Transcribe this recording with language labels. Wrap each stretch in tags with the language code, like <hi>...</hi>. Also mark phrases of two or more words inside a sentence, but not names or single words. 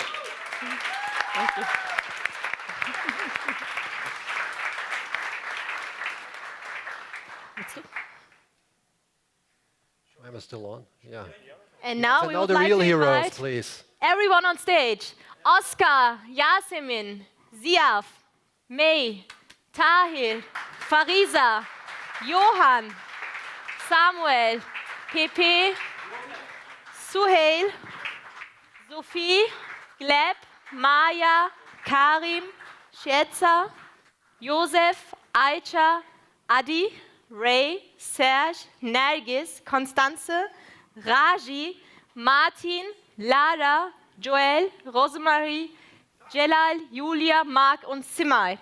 <en>Thank you. I'm still on? Yeah. And now So we now would the like real to heroes, invite please. everyone on stage. Oscar, Yasemin, Ziaf, May, Tahir, Farisa, Johann, Samuel, Pepe, Suhail, Sophie, Gleb, Maya, Karim, Shetza, Josef, Aicha, Adi, Ray, Serge, Nergis, Constanze, Raji, Martin, Lara, Joel, Rosemarie, Jelal, Julia, Mark und Simai.</en>